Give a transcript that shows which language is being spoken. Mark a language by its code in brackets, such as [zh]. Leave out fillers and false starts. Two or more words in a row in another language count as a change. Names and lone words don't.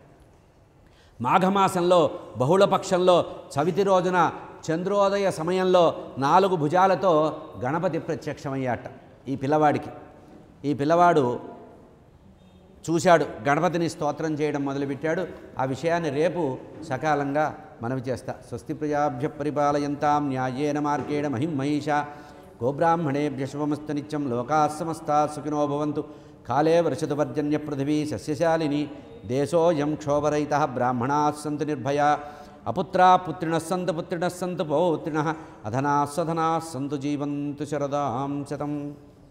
[te] మాఘమాసంలో బహుళపక్షంలో చవితి రోజున చంద్రోదయ సమయంలో 4 భుజాలతో గణపతి ప్రత్యక్షమయ్యాట ఈ పిల్లవాడికి. ఈ పిల్లవాడు చూశాడు, గణపతిని స్తోత్రం చేయడం మొదలుపెట్టాడు. ఆ విషయాన్ని రేపు సకాలంగా మనవి చేస్తా. [sa] స్వస్తి ప్రజాభ్య పరిపాలయంతాం న్యాయేన మార్గేణ మహిం మహిషా గోబ్రాహ్మణేభ్య శుభమస్తు నిత్యం లోకాః సమస్తాః సుఖినో భవంతు. కాలే వర్షతు పర్జన్య పృథివీ సస్యశాలిని దేశోయం క్షోభరహితః బ్రాహ్మణాः సంతు నిర్భయా అపుత్రాः పుత్రిణः సంతు పౌత్రిణः అధనాः సధనాः సంతు జీవంతు శరదాం శతం.